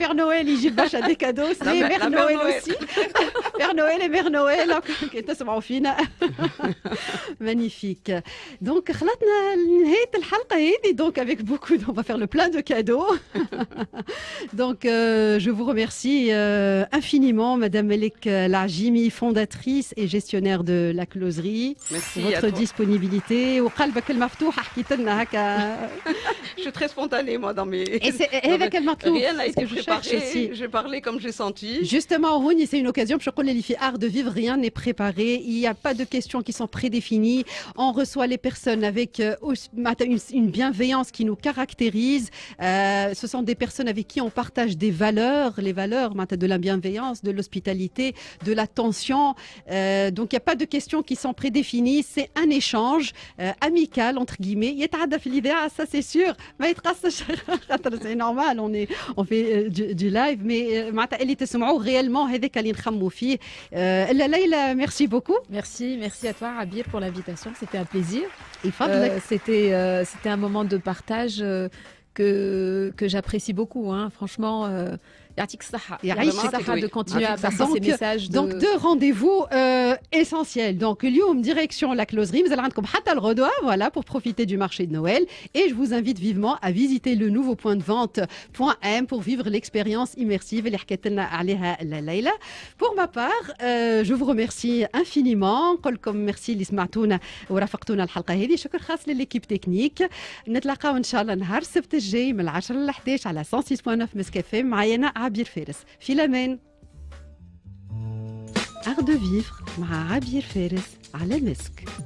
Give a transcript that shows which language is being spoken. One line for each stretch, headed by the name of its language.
French: Père Noël
Arabic: يجيب برشا
French: des cadeaux, c'est Mère Noël aussi. Père Noël et Mère Noël
Arabic: كي تسمعوا فينا.
French: Magnifique. Donc
Arabic: خلطنا لنهاية الحلقة هذه
French: donc avec beaucoup on va faire le plein de cadeaux. Donc je vous remercie infiniment Madame Melek Lajimi, fondatrice et gestionnaire de la closerie. Merci Votre disponibilité
Arabic: وقلبك المفتوح حكيت لنا هكا.
French: Je suis très spontanée, moi, dans mes... Et c'est
Arabic: هذاك المطلوب.
French: Rien n'a été que je cherche préparé. aussi. J'ai parlé comme j'ai senti. Justement, Rouni, c'est une occasion. Je connais les filles art de vivre, rien n'est préparé. Il n'y a pas de questions qui sont prédéfinies. On reçoit les personnes avec une bienveillance qui nous caractérise. Ce sont des personnes avec qui on partage des valeurs, les valeurs de la bienveillance, de l'hospitalité, de l'attention. Donc, il n'y a pas de questions qui sont prédéfinies. C'est un échange amical, entre guillemets.
Arabic: يتعدى في الإذاعة,
French: ça c'est sûr.
Arabic: ما يتقصش
French: c'est normal, on fait du live, mais
Arabic: معناتها اللي تسمعوه
French: réellement
Arabic: هذاك اللي نخمو فيه.
French: Leïla, merci beaucoup. Merci à toi, Abir, pour l'invitation. C'était un plaisir.
Arabic: يفضلك.
French: C'était un moment de partage que j'apprécie beaucoup. Hein.
Arabic: Franchement, يعطيك الصحة. يعطيك الصحة
French: de continuer à passer ces messages. Donc deux rendez-vous essentiels. Donc
Arabic: اليوم
French: direction la closerie. Vous allez
Arabic: عندكم حتى الغدوة,
French: voilà, pour profiter du marché de Noël. Et je vous invite vivement à visiter le nouveau point de vente Point M pour vivre l'expérience immersive
Arabic: اللي حكيت لنا عليها ليلى.
French: Pour ma part, je vous remercie infiniment.
Arabic: نقول لكم
French: merci
Arabic: اللي سمعتونا ورافقتونا الحلقة هذه. شكر خاص للإكيب تكنيك. نتلاقاو إن شاء الله نهار السبت الجاي من 10 ل 11 على 106.9 مسكافي. معايا عبير فارس في الأمان.
French: Art de vivre
Arabic: مع عبير فارس على مسك.